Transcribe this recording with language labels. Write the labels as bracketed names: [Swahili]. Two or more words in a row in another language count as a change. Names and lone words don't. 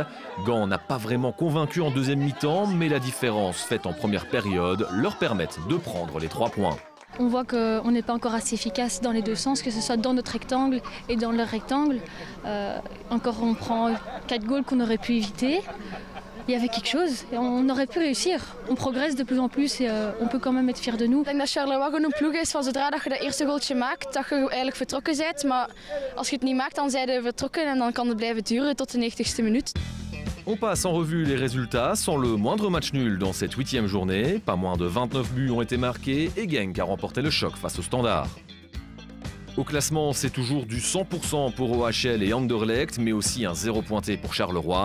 [French] Gand n'a pas vraiment convaincu en deuxième mi-temps, mais la différence faite en première période leur permet de prendre les 3 points. On voit qu'on n'est pas encore assez efficace dans les deux sens, que ce soit dans notre rectangle et dans leur rectangle. Encore on prend 4 goals qu'on aurait pu éviter. Il y avait quelque chose et on aurait pu réussir. On progresse de plus en plus et on peut quand même être fier de nous. [Dutch] Ik denk dat Charleroi gewoon een ploeg is van zodra dat je dat eerste goaltje maakt, dat je eigenlijk vertrokken bent. Maar als je het niet maakt, dan zijn we vertrokken en dan kan het blijven duren tot de 90ste minuut. [French] On passe en revue les résultats sans le moindre match nul dans cette 8e journée. Pas moins de 29 buts ont été marqués et Genk a remporté le choc face au Standard. Au classement, c'est toujours du 100% pour OHL et Anderlecht, mais aussi un 0 pointé pour Charleroi.